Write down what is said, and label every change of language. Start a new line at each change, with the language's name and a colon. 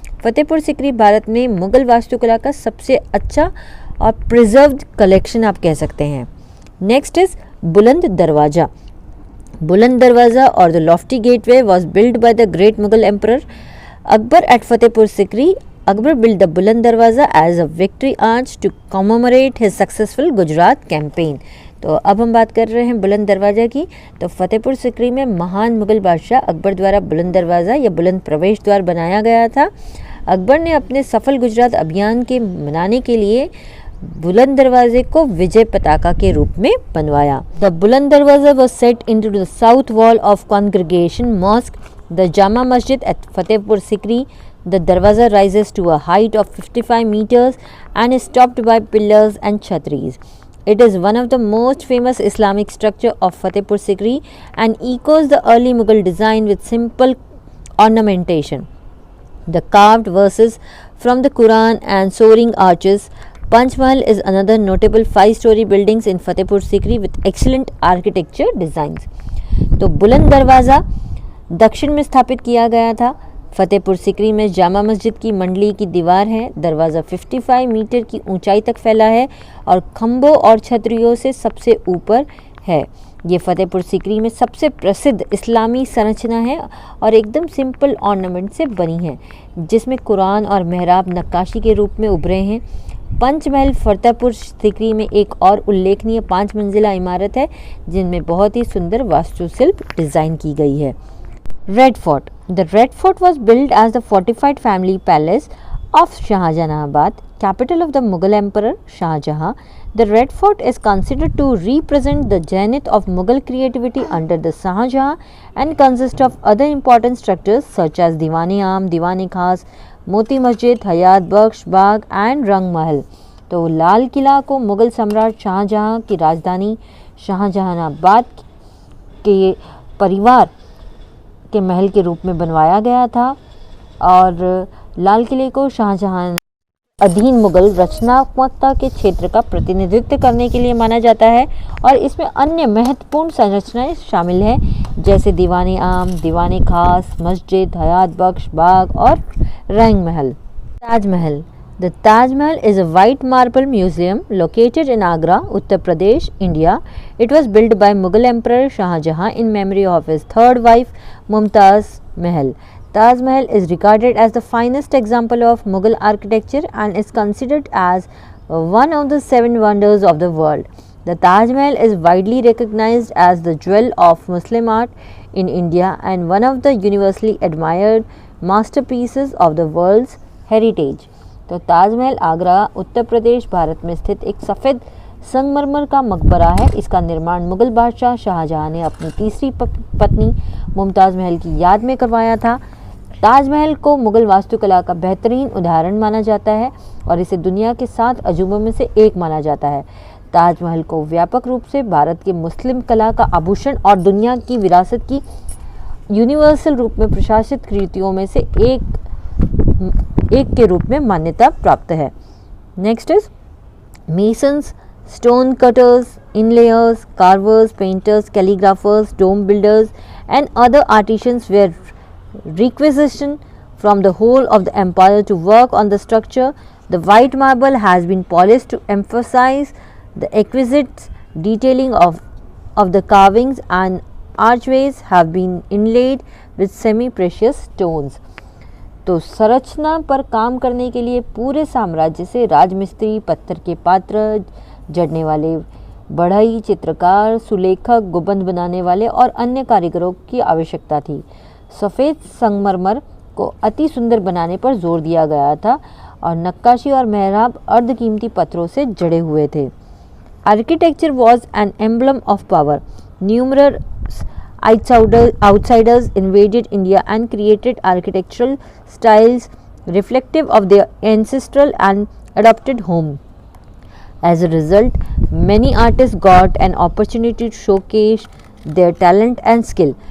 Hindi: फतेहपुर सिकरी भारत में मुग़ल वास्तुकला का सबसे अच्छा और प्रिजर्व्ड कलेक्शन आप कह सकते हैं.
English: Next is Buland Darwaza. Buland Darwaza और the lofty gateway was build by the great Mughal emperor Akbar at Fatehpur Sikri Akbar built the Buland Darwaza as a victory arch to commemorate his successful Gujarat campaign.
Hindi: तो अब हम बात कर रहे हैं बुलंद दरवाज़ा की। तो फतेहपुर सिकरी में महान मुग़ल बादशाह अकबर द्वारा बुलंद दरवाज़ा या बुलंद प्रवेश द्वार बनाया गया था। अकबर ने अपने सफल गुजरात अभियान के मनाने के लिए बुलंद दरवाजे को विजय पताका के रूप में बनवाया।
English: The Buland Darwaza was set into the south wall of congregation mosque the Jama Masjid at Fatehpur Sikri. The darwaza rises to a height of 55 meters and is topped by pillars and chhatris. It is one of the most famous Islamic structure of Fatehpur Sikri and echoes the early Mughal design with simple ornamentation. The carved verses from the Quran and soaring arches. Panch Mahal is another notable 5-story buildings in Fatehpur Sikri with excellent architecture designs.
Hindi: तो बुलंद दरवाज़ा दक्षिण में स्थापित किया गया था। फतेहपुर सिकरी में जामा मस्जिद की मंडली की दीवार है। दरवाज़ा 55 मीटर की ऊंचाई तक फैला है और खंभों और छतरियों से सबसे ऊपर है। ये फतेहपुर सिकरी में सबसे प्रसिद्ध इस्लामी संरचना है और एकदम सिंपल ऑर्नामेंट से बनी है, जिसमें कुरान और मेहराब नक्काशी के रूप में उभरे हैं। पंचमहल फतेहपुर सिकरी में एक और उल्लेखनीय 5 मंजिला इमारत है, जिनमें बहुत ही सुंदर वास्तुशिल्प डिज़ाइन की गई है।
English: Red Fort. The Red Fort was built as the fortified family palace of Shahjahanabad, capital of the Mughal Emperor Shah Jahan. The Red Fort is considered to represent the zenith of Mughal creativity under the Shah Jahan and consists of other important structures such as Diwan-e-Aam, Diwan-e-Khas, Moti Masjid, Hayat Bakhsh Bagh and Rang Mahal.
Hindi: तो लाल किला को मुग़ल सम्राट शाहजहां की राजधानी शाहजहानाबाद के परिवार के महल के रूप में बनवाया गया था और लाल किले को शाहजहां अधीन मुग़ल रचनात्मकता के क्षेत्र का प्रतिनिधित्व करने के लिए माना जाता है और इसमें अन्य महत्वपूर्ण संरचनाएं शामिल हैं, जैसे दीवान-ए-आम, दीवान-ए-खास, मस्जिद, हयात बख्श बाग और रंग महल। Taj Mahal.
English: The Taj Mahal is a white marble museum located in Agra, Uttar Pradesh, India. It was built by Mughal Emperor Shah Jahan in memory of his third wife Mumtaz Mahal. Taj Mahal is regarded as the finest example of Mughal architecture and is considered as one of the 7 wonders of the world. The Taj Mahal is widely recognized as the jewel of Muslim art in India and one of the universally admired masterpieces of the world's heritage.
Hindi: तो ताजमहल आगरा उत्तर प्रदेश भारत में स्थित एक सफ़ेद संगमरमर का मकबरा है। इसका निर्माण मुग़ल बादशाह शाहजहां ने अपनी तीसरी पत्नी मुमताज़ महल की याद में करवाया था। ताजमहल को मुग़ल वास्तुकला का बेहतरीन उदाहरण माना जाता है और इसे दुनिया के 7 अजूबों में से एक माना जाता है। ताजमहल को व्यापक रूप से भारत के मुस्लिम कला का आभूषण और दुनिया की विरासत की यूनिवर्सल रूप में प्रशासित कृतियों में से एक के रूप में मान्यता प्राप्त है।
English: Next is masons, stone cutters, inlayers, carvers, painters, calligraphers, dome builders and other artisans were requisitioned from the whole of the empire to work on the structure. The white marble has been polished to emphasize the exquisite detailing of the carvings, and archways have been inlaid with semi-precious stones.
Hindi: तो संरचना पर काम करने के लिए पूरे साम्राज्य से राजमिस्त्री, पत्थर के पात्र, जड़ने वाले बढ़ई, चित्रकार, सुलेखक, गुंबद बनाने वाले और अन्य कारीगरों की आवश्यकता थी। सफ़ेद संगमरमर को अति सुंदर बनाने पर जोर दिया गया था और नक्काशी और मेहराब अर्धकीमती पत्थरों से जड़े हुए थे।
English: Architecture was an emblem of power. Numerous outsiders invaded India and created architectural styles reflective of their ancestral and adopted home. As a result, many artists got an opportunity to showcase their talent and skill.